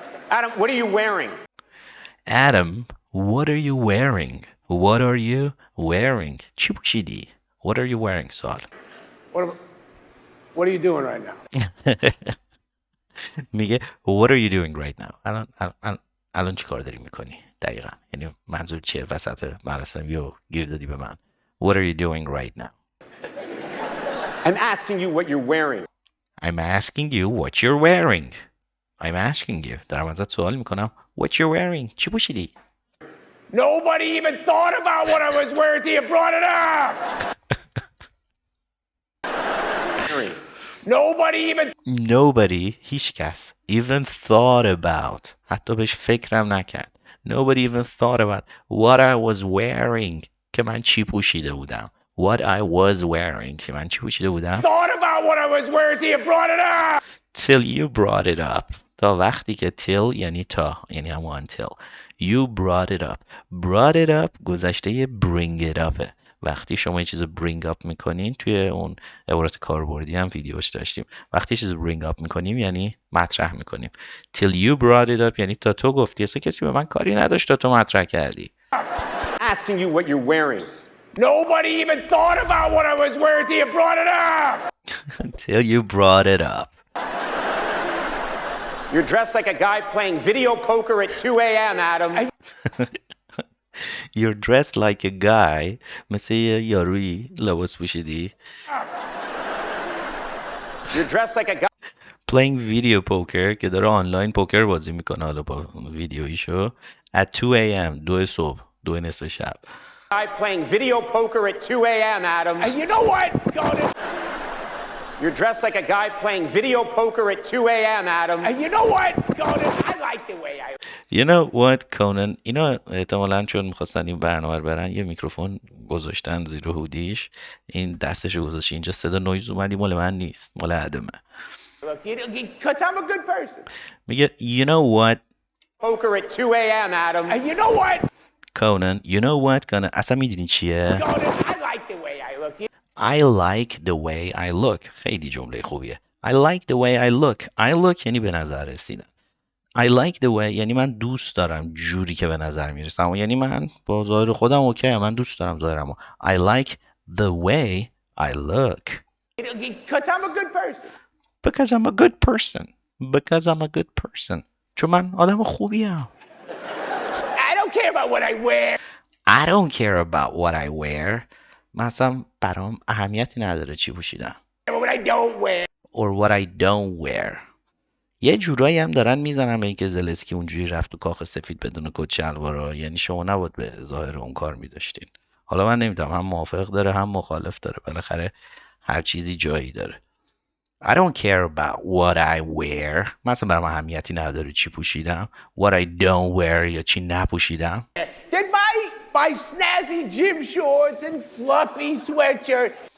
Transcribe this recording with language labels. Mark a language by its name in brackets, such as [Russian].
[English] Adam, what are you wearing? Adam, what are you wearing? What are you wearing? [Persian] چی پوشیدی؟ [English] What are you wearing [Persian] سوال. [English] What are you doing right now? [Persian] میگه [English] What are you doing right now? [Persian] الان چی کار داری میکنی؟ دقیقا یعنی منظور چیه؟ وسط مراسم یو گیر دادی به من. [English] What are you doing right now? I'm asking you what you're wearing. I'm asking you what you're wearing. I'm asking you. [Persian] دارم ازت سوال میکنم. [English] What you're wearing. [Persian] چی پوشیدی؟ [English] Nobody even thought about what I was wearing till you brought it up! Nobody [Persian] هیچ کس [English] even thought about [Persian] حتی بهش فکرم نکرد. [English] Nobody even thought about what I was wearing [Persian] که من چی پوشیده بودم. [English] What I was wearing [Persian] که من چی پوشیده بودم. [English] Thought about what I was wearing till you brought it up! Till you brought it up. [Persian] تا وقتی که till یعنی تا، یعنی همون until. [English] You brought it up. Brought it up [Persian] گذشته [English] bring it upه. [Persian] وقتی شما یه چیز bring up میکنین، توی اون عبارت کاربردی هم ویدیوش داشتیم، وقتی یه چیز bring up میکنیم یعنی مطرح میکنیم. [English] Till you brought it up [Persian] یعنی تا تو گفتی. اصلا کسی به من کاری نداشت تا تو مطرح کردی. [English] Asking you what you're wearing. Nobody even thought about what I was wearing till you brought it up! Till you brought it up. You're dressed like a guy playing video poker at 2 a.m., Adam. You're dressed like a guy. [Persian] مثل یه یارویی لباس پوشیدی. [English] You're dressed like a guy Playing video poker [Persian] که داره آنلاین پوکر بازی میکنه، حالا با ویدیویشو. [English] At 2 a.m. [Persian] 2 صبح، 2 نصف شب. [English] playing video poker at 2 a.m., Adam. And you know what? You're dressed like a guy playing video poker at 2 a.m., Adam. And you know what? I like the way I... You know what, Conan? [Persian] اینا احتمالاً چون میخواستن این برنامه رو برن یه میکروفون گذاشتن زیر هودیش، این دستشو گذاشت اینجا، صدا نویز اومدی مال من نیست، مال ادمه. [English] Look, because I'm a good person. [Persian] میگه [English] You know what? Poker at 2 a.m., Adam. And you know what? Conan, you know what? [Persian] Conan, اصلا میدونی چیه؟ [English] I like the way I look. I like the way I look. [Persian] خیلی جمله خوبیه. [English] I like the way I look. I look [Persian] یعنی به نظر رسیدن. [English] I like the way [Persian] یعنی من دوست دارم جوری که به نظر میرسم، یعنی من با ظاهر خودم اوکی، من دوست دارم ظاهرمو. [English] I like the way I look. Because I'm a good person. Because I'm a good person. Because I'm a good person. [Persian] چون من آدم خوبیم. [English] I don't care about what I wear. I don't care about what I wear. [Persian] مثلا برام اهمیتی نداره چی پوشیدم. [English] What I don't wear. Or what I don't wear. [Persian] یه جورایی هم دارن میزنن به اینکه زلنسکی اونجوری رفت تو کاخ سفید بدون کت شلوارا، یعنی شما نباید به ظاهر اون کار میداشتین. حالا من نمیدونم، هم موافق داره هم مخالف داره، بالاخره هر چیزی جایی داره. [English] I don't care about what I wear. [Persian] مثلا برام اهمیتی نداره چی پوشیدم. [English] What I don't wear [Persian] یا چی نپوشیدم. [English] Did my snazzy gym shorts and fluffy sweatshirt